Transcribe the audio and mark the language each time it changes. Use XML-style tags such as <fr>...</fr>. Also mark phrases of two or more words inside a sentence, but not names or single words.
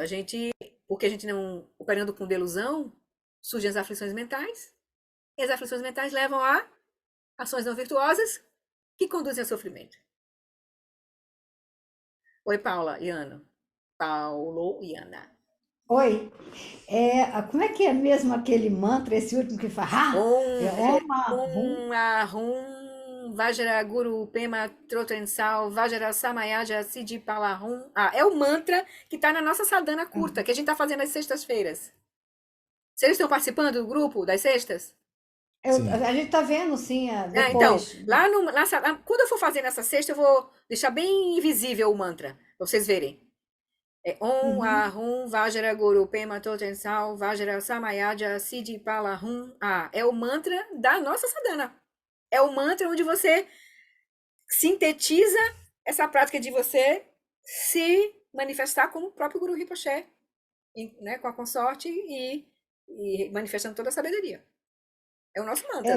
<pt>Porque a gente não, operando com delusão, surgem as aflições mentais, e as aflições mentais levam a ações não virtuosas que conduzem a sofrimento. Oi, Paula e Ana. Paulo e Ana. Oi, como é que é mesmo aquele mantra, esse último que fala?</pt> <sa>Om Ahum Vajra Guru Pema Trotensal Vajra Samayaja Siddhi Palahum.</sa> <pt>É o mantra que está na nossa sadhana curta, que a gente está fazendo às sextas-feiras. Vocês estão participando do grupo das sextas? A gente está vendo, sim, depois. Então, quando eu for fazer nessa sexta, eu vou deixar bem invisível o mantra, para vocês verem.</pt> <sa>Om Ahum Vajra Guru Pema Totensal Vajra Samayaja Siddhi Palahum.</sa> <pt>É o mantra da nossa sadhana. É o mantra onde você sintetiza essa prática de você se manifestar como o próprio Guru Rinpoche, né, com a consorte e manifestando toda a sabedoria. É o nosso mantra da</pt>